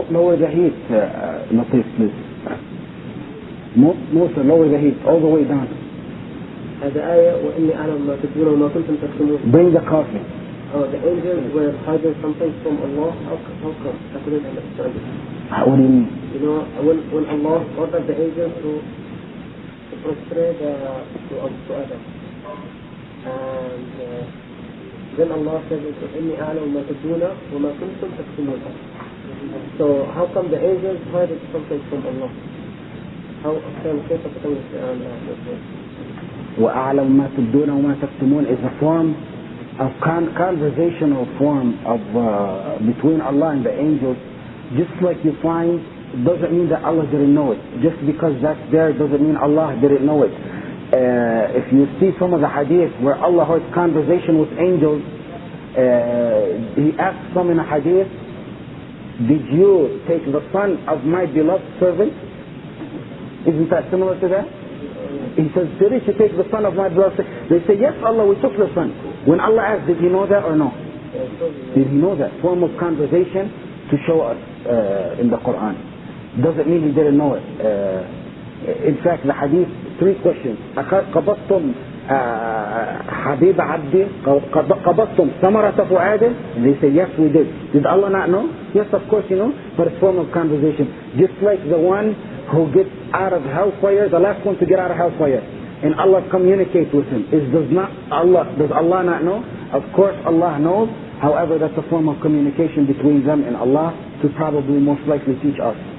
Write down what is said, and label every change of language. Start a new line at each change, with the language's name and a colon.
English: Lower the heat, Latif, please. Musa, lower the heat, all the way down.
Arabic: هذا آية وإني أعلم ما تبدون وما كنتم تكتمون.
English: Bring the coffee. Oh, the angels were hiding something from Allah. How come? I couldn't understand it. What do you mean? You know, when Allah ordered the angels to prostrate to Adam, and then Allah said,
Arabic: "إني أعلم ما تبدون وما كنتم تكتمون."
English: So how come the angels hiding something from Allah? How can
Arabic: كيف تكون القرآن وأعلم ما تبدون وما تكتمون
English: is a form of conversational form of between Allah and the angels. Just like you find, doesn't mean that Allah didn't know it. Just because that's there doesn't mean Allah didn't know it. If you see some of the hadith where Allah heard conversation with angels, He asked some in a hadith, did you take the son of my beloved servant? Isn't that similar to that? He says, did you take the son of my beloved servant? They say, yes Allah, we took the son. When Allah asked, did He know that or no? Did He know that? Form of conversation to show us in the Quran. Doesn't mean He didn't know it. In fact, the hadith, 3 questions.
Arabic: قبضتم حبيب عبدي قبضتم ثمرة فؤاد?
English: They say, yes we did. Did Allah not know? Yes, of course you know, but it's form of conversation. Just like the one who gets out of hellfire, the last one to get out of hellfire. And Allah communicates with him. Does Allah not know? Of course Allah knows. However, that's a form of communication between them and Allah to probably most likely teach us.